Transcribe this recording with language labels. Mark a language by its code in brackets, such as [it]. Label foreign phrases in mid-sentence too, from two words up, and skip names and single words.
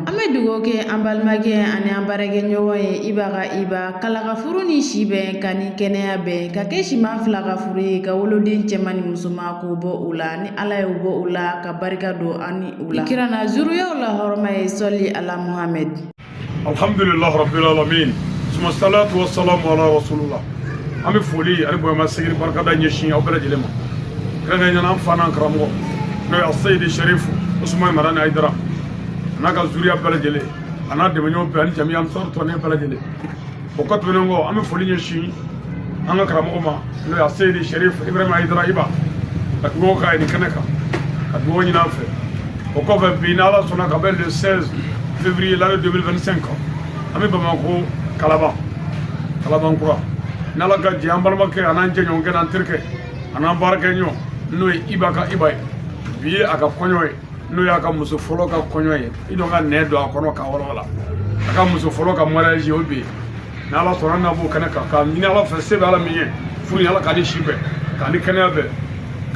[bm] An bɛ dugawu kɛ an balimakɛ ani an baarakɛɲɔgɔn ye Ibaga Iba kala ka furu ni si bɛn ka ni kɛnɛya bɛn ka kɛ siman fila ka furu ye ka woloden cɛman ni musoman k'o bɔ u la ni Ala y'o bɔ u la ka barika don an ni u la. Ikirana zuriyaw la hɔrɔma ye [ar] صلِّ على محمد. الحمد لله رب العالمين ثم الصلاة والسلام على رسول الله. [bm] Ami foli ani boyama sigiri barka da ɲɛsin aw bɛɛ lajɛlen ma. Kɛrɛnkɛrɛnnen an fa n'an karamɔgɔ n'o ye Seydi Cherif Ousmane Marani Haidara n'a ka zuriya bɛɛ lajɛlen a n'a dɛmɛɲɔgɔn bɛɛ ani jamiya ansar tɔnin bɛɛ lajɛlen. O kɔ tɛmɛnen kɔ an bɛ foli ɲɛsin an ka karamɔgɔ ma n'o ye Seydi Cherif Ibrahim Haidara Iba ka dugawu k'a ye nin kɛnɛ kan ka dugawu ɲini an fɛ. O kɔfɛ bi ni Ala sɔnna ka bɛn [fr] le 16 février l'année 2025 [bm] an bɛ Bamako Kalabankura ni Ala ka jɛ an balimakɛ a n'an jɛɲɔgɔnkɛ n'an terikɛ a n'an baarakɛɲɔgɔn n'o ye Ibaga Iba ye bi ye a ka kɔɲɔ ye n'o y'a ka muso fɔlɔ ka kɔɲɔ ye i dɔn ka nɛ don a kɔnɔ k'a walawala a ka muso fɔlɔ ka mariage ye o bi ye ni Ala sɔnna an na b'o kɛnɛ kan k'a ɲini Ala fɛ se bɛ Ala min ye furu in Ala k'a di si bɛɛ k'a di kɛnɛya bɛɛ k'a